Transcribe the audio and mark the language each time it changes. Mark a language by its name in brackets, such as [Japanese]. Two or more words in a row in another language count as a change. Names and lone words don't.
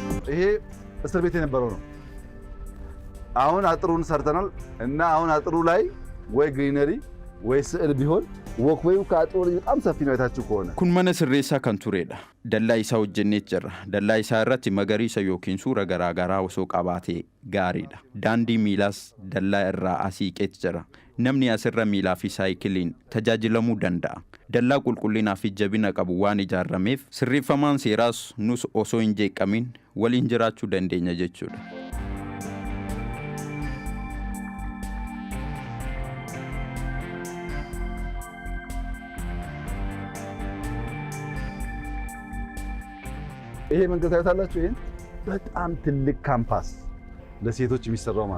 [Amharic] ይሄ እስር ቤት የነበረው ነው። አሁን አጥሩን ሰርተናል እና አሁን አጥሩ ላይ ወይ ግሪነሪ ወይ ስዕል ቢሆን ወክዌው ከአጥሩ ላይ በጣም ሰፊ ነው የታችሁ ከሆነ [Oromo] kun mana sirreessaa kan turedha dallaa isaa hojjennee jirra dallaa isaa irratti magariisa yookiin suura garaagaraa osoo qabaatee gaariidha daandii miilaas dallaa irraa asiiqeet jira namni asirra miilaa fi saayikiliin tajaajilamuu danda'a dallaa qulqullinaa fi jabina qabu waan ijaarameef sirreeffamaan seeraas nus osoo hin jeeqamin waliin jiraachuu dandeenya jechuudha [Amharic] ይሄ መንገድ ታያታላችሁ ይሄን በጣም ትልቅ ካምፓስ ለሴቶች የሚሰራው ማለት